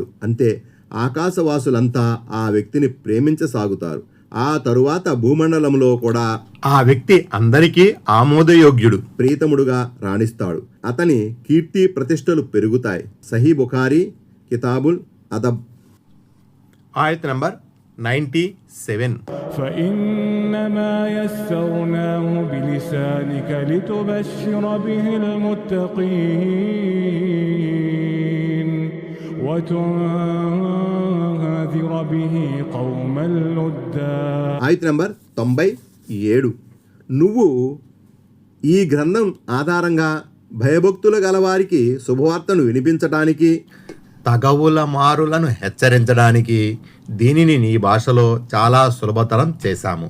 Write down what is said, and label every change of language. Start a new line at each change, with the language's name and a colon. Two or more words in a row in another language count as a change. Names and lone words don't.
Telugu: అంతే ఆకాశవాసులంతా ఆ వ్యక్తిని ప్రేమించసాగుతారు. ఆ తరువాత భూమండలంలో కూడా ఆ వ్యక్తి అందరికీ ఆమోదయోగ్యుడు, ప్రీతముడుగా రాణిస్తాడు. అతని కీర్తి ప్రతిష్టలు పెరుగుతాయి. సహీ బుఖారీ కితాబుల్ అదబ్. ఆయత్ నంబర్ 97.
Arabic: فإنما يسرناه بلسانك لتبشر به المتقين وتنذر به قوما لدا.
Telugu: ఆయత్ నంబర్ 97. నువ్వు ఈ గ్రంథం ఆధారంగా భయభక్తులు గలవారికి శుభవార్తను వినిపించటానికి, తగవుల మారులను హెచ్చరించడానికి దీనిని నీ భాషలో చాలా సులభతరం చేశాము.